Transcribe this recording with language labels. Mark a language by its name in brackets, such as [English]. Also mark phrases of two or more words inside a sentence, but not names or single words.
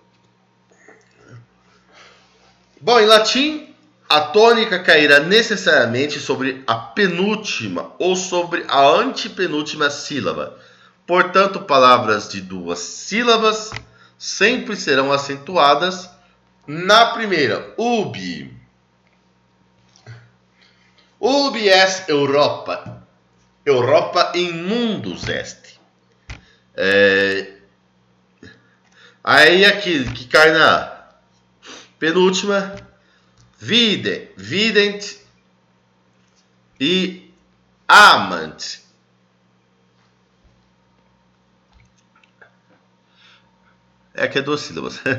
[Portuguese] Bom, em latim, a tônica cairá necessariamente sobre a penúltima ou sobre a antepenúltima sílaba. Portanto, palavras de duas sílabas sempre serão acentuadas na primeira. [Latin] Ubi. Ubi est Europa. Europa in mundus est. [Portuguese] Aí aqui que cai na penúltima, vident e amant. Aqui é duas sílabas.